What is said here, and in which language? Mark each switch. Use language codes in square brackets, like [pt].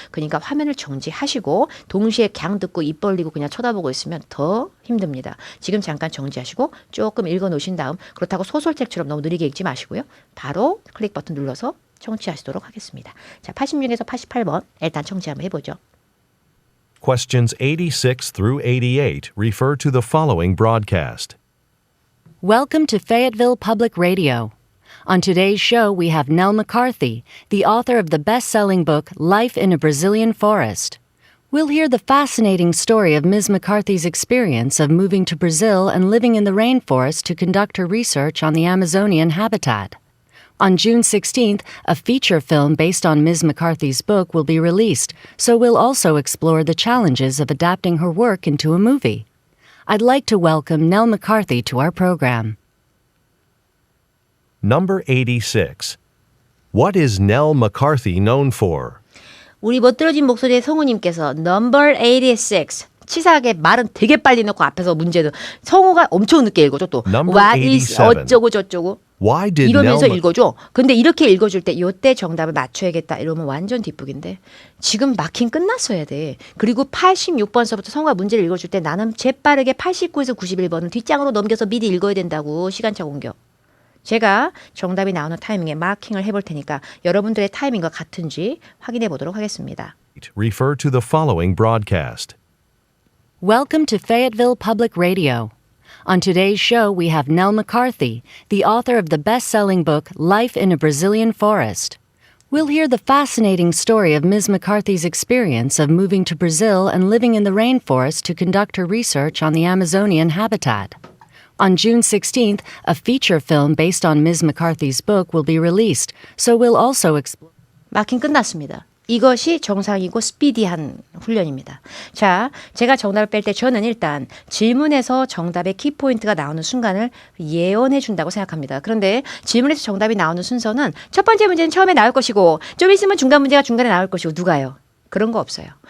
[ko] 그러니까 화면을 정지하시고 동시에 그냥 듣고 입 벌리고 그냥 쳐다보고 있으면 더 힘듭니다. 지금 잠깐 정지하시고 조금 읽어놓으신 다음 그렇다고 소설책처럼 너무 느리게 읽지 마시고요. 바로 클릭 버튼 눌러서 청취하시도록 하겠습니다. 자, 86에서 88번 일단 청취 한번 해보죠. [en] Questions 86 through 88 refer to the following broadcast. Welcome to Fayetteville Public Radio. On today's show, we have Nell McCarthy, the author of the best-selling book Life in a Brazilian Forest. We'll hear the fascinating story of Ms. McCarthy's experience of moving to Brazil and living in the rainforest to conduct her research on the Amazonian habitat. On June 16th, a feature film based on Ms. McCarthy's book will be released, so we'll also explore the challenges of adapting her work into a movie. I'd like to welcome Nell McCarthy to our program. Number 86. What is Nell McCarthy known for? [ko] 우리 멋들어진 목소리의 성우님께서 [en] Number 86 [ko] 치사하게 말은 되게 빨리 넣고 앞에서 문제도 성우가 엄청 늦게 읽어줘 또 [en] Number What is 87. [ko] 어쩌고 저쩌고 [en] Why did [ko] 이러면서 [en] Nell [ko] 읽어줘. 근데 이렇게 읽어줄 때 요때 정답을 맞춰야겠다 이러면 완전 뒷북인데 지금 마킹 끝났어야 돼. 그리고 86번서부터 성우가 문제를 읽어줄 때 나는 재빠르게 89에서 91번을 뒷장으로 넘겨서 미리 읽어야 된다고 시간차 공격. 제가 정답이 나오는 타이밍에 마킹을 해볼 테니까 여러분들의 타이밍과 같은지 확인해 보도록 하겠습니다. [en] refer to the following broadcast? Welcome to Fayetteville Public Radio. On today's show, we have Nell McCarthy, the author of the best-selling book Life in a Brazilian Forest. We'll hear the fascinating story of Ms. McCarthy's experience of moving to Brazil and living in the rainforest to conduct her research on the Amazonian habitat. On June 16th, a feature film based on Ms. McCarthy's book will be released, so we'll also explore. [ko] 마킹 끝났습니다. 이것이 정상이고 스피디한 훈련입니다. 자, 제가 정답을 뺄 때 저는 일단 질문에서 정답의 키포인트가 나오는 순간을 예언해 준다고 생각합니다. 그런데 질문에서 정답이 나오는 순서는 첫 번째 문제는 처음에 나올 것이고 좀 있으면 중간 문제가 중간에 나올 것이고 누가요? 그런 거 없어요.